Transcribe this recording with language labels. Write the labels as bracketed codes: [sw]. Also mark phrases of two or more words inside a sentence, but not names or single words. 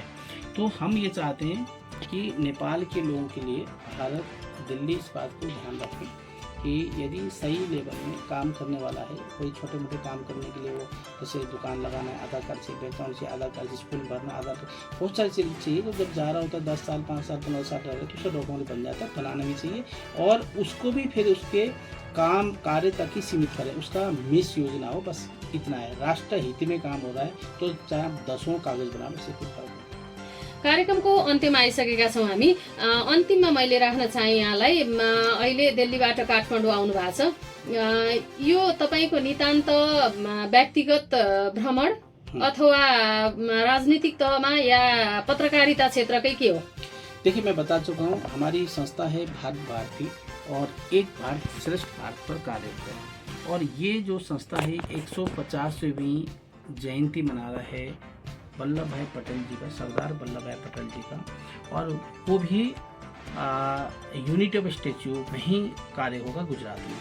[hi] तो हम ये चाहते हैं कि नेपाल के लोगों के लिए भारत, दिल्ली इस बात को ध्यान रखें कि यदि सही लेवल में काम करने वाला है, कोई छोटे मोटे काम करने के लिए, वो जैसे दुकान लगाना है, आधार कार्ड से, बैकग्राउंड से आधार कार्ड से, स्कूल भरना आधार कार्ड, बहुत सारी चीज़ चाहिए। तो जब जा रहा होता है 10 साल, 5 साल, 15 साल रह रहे तो उसका डॉक्यूमेंट बन जाता है, बनाना भी चाहिए। और उसको भी फिर उसके काम कार्य तक ही सीमित करें, उसका मिस यूज ना हो, बस इतना है। राष्ट्र हित में काम हो रहा है तो चाहे आप 10 कागज बना, उससे कोई फर्क नहीं। [ne] कार्यक्रमको अन्त्यमा आइसकेका छौँ हामी। अन्तिममा मैले राख्न चाहे यहाँलाई, अहिले दिल्लीबाट काठमाडौँ आउनु भएको छ, यो तपाईँको नितान्त व्यक्तिगत भ्रमण अथवा राजनीतिक तहमा या पत्रकारिता क्षेत्रकै के हो? [hi] देखिए, मैं बता चुका हूँ, हमारी संस्था है भारत भारती और एक भारत श्रेष्ठ भारत पर कार्य करता है। और ये जो संस्था है 150वीं जयंती मना रहा है वल्लभ भाई पटेल जी का, सरदार वल्लभ भाई पटेल जी का, और वो भी यूनिटी ऑफ स्टैच्यू में ही कार्य होगा गुजरात में।